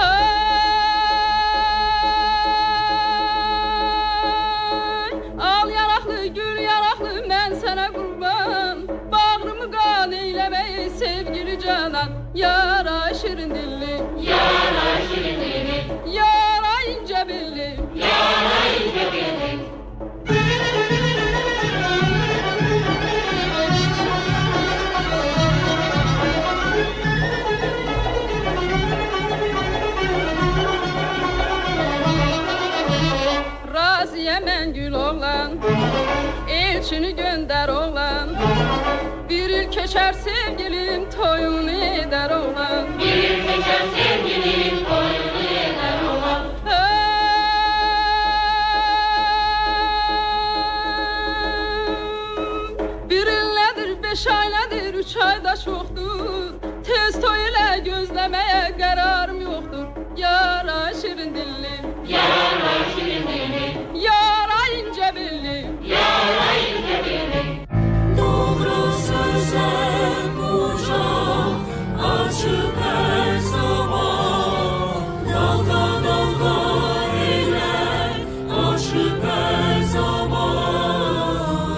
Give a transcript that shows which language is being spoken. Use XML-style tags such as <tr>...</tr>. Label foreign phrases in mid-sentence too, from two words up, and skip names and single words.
<az>Al yanaqlı, gül yanaqlı, mən sənə qurban. Bağrımı qan eyləməyi sevgili canan. Yara şirin dilli, yara şirin dilli, yara ince belli, yara ince belli. Raziye mən gül oğlan, elçini gönder oğlan. Bir il keçer sevgilim, toyunu eder oğlan. Bir il keçer sevgilim, toyunu eder oğlan. Bir illədir, 5 ayladır, 3 ayda çoxdur. Tez toy ilə gözləməyə qərarım yoxdur. Yara şirin dilli, yara şirin dilli, yara ince belli, yara ince belli.</az> <tr>Doğru sözler kucak açıp her zaman, dalga dalga eller aşıp her zaman.</tr>